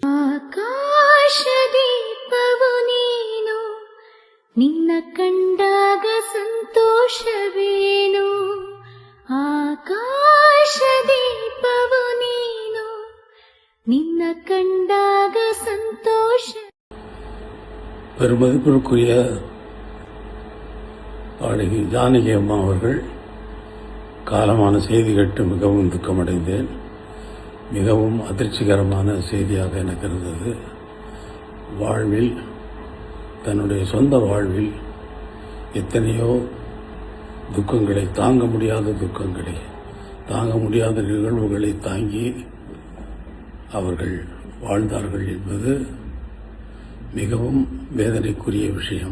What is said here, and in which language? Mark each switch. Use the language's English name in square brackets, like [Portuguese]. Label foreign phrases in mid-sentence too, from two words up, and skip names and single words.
[Kannada] ನಿನ್ನ ಕಂಡಾಗ ಸಂತೋಷವೇನು ಆಕಾಶ ದೀಪವು ನೀನು ನಿನ್ನ ಕಂಡಾಗ ಸಂತೋಷ. [Tamil] பெருமதிப்பிற்குரிய பாடகி ஜானகி அம்மா அவர்கள் காலமான செய்தி கேட்டு மிகவும் துக்கமடைந்தேன். மிகவும் அதிர்ச்சிகரமான செய்தியாக எனக்கு இருந்தது. வாழ்வில், தன்னுடைய சொந்த வாழ்வில் எத்தனையோ துக்கங்களை, தாங்க முடியாத நிகழ்வுகளை தாங்கி அவர்கள் வாழ்ந்தார்கள் என்பது மிகவும் வேதனைக்குரிய விஷயம்.